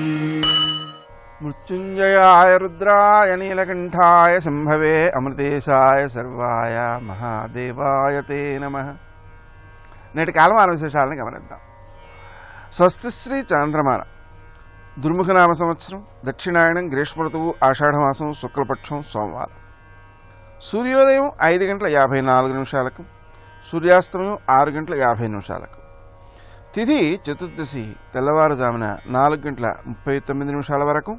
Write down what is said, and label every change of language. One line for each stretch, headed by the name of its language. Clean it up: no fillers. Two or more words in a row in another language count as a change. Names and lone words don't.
Sanskrit: मृत्युंजयाय रुद्राय नीलकंठाय शंभवे अमृतेशाय सर्वाय महादेवाय ते नमः।
Telugu: నేటి కాలమాన విశేషాలను గమనిద్దాం. స్వస్తిశ్రీ చాంద్రమాన దుర్ముఖనామ సంవత్సరం దక్షిణాయనం గ్రీష్మ ఋతువు ఆషాఢమాసం శుక్లపక్షం సోమవారం. సూర్యోదయం 5:54 సూర్యాస్తమయం 6:50 తిథి చతుర్దశి తెల్లవారుజామున 4:39 వరకు.